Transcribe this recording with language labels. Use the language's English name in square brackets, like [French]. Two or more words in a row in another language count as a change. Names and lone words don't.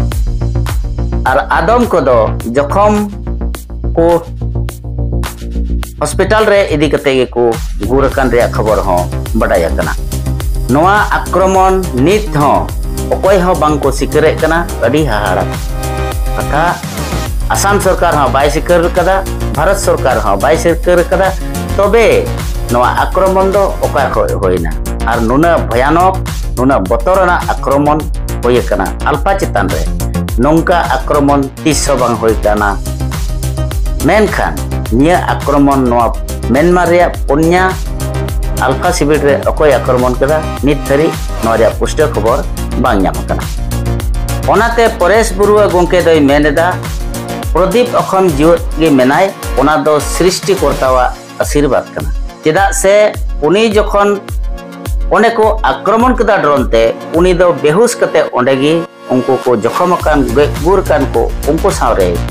[Santali] और आदम को दो जखम को हॉस्पिटल रे इदी कते को गुरकान रे खबर हो बडाया कना नोआ आक्रमण नित हो अकय हो बांग को सिकरे कना अडी हाहाड़ा कथा आसाम सरकार हो बाय सिकर कदा भारत सरकार हो बाय सिकर कदा तबे नोआ आक्रमण दो ओका होइना और नुना भयानक नुना बतरना आक्रमण होय कना अल्फा चितान रे नोंका आक्रमण 300 बांग होय कना मेनखान निया आक्रमण नोआ म्यांमार रे पन्या अल्फा शिविर रे अकय आक्रमण कदा नित धरी नोरिया पुष्ट खबर बांग नाम कना ओनाते परेश बरुआ गंके दय मेनेदा प्रदीप अखम जीवत गे मेनाय ओना दो सृष्टिकर्तावा आशीर्वाद कना चेदा से उनी जखन ओने को आक्रमण कदा ड्रोन ते उनी दो बेहुस कते ओंडेगी उनको को जखम कान गुर कान को उनको सावरे